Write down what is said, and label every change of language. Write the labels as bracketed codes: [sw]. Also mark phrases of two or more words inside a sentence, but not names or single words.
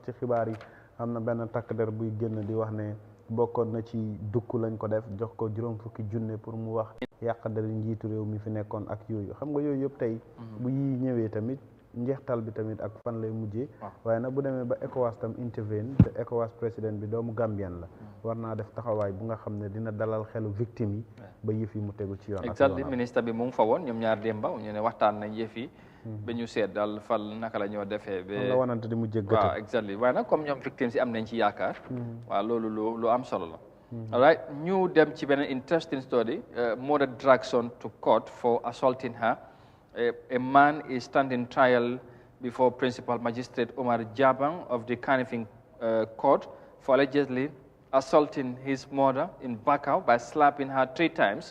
[wo] ci xibaar yi am na benn takk der buy génn di wax ne bokkoon na ci dukk lañ ko def jox ko juróom fukki junne pour mu wax yàq der njiitu réew mi fi nekkoon ak yooyu xam nga yooyu yëpp tey bu yi ñëwee tamit njeextal bi tamit ak fan lay mujjee waaye nag bu demee ba ECOWAS tam intervene te ECOWAS président bi doomu Gambien la war naa def taxawaay bu nga xam ne dina dalal xelu victime yi ba yëf yi mu tegu ci yoon exactly ministre bi mu ngi fa woon ñoom ñaar démba ñu ne waxtaan nañ yëf yi ba ñu seet daal fal naka la ñoo defee ba la wanante di mu jëggate waaw exactly waaye nag comme ñoom victimes yi am nañ ci yaakaar waaw loolu lu am solo la [en] all right [wo] ñu dem ci beneen [en] interesting story mother drags son to court for assaulting her. A man is standing trial before Principal Magistrate Omar Jabang of the Kanifing Court for allegedly assaulting his mother in Bakau by slapping her 3 times.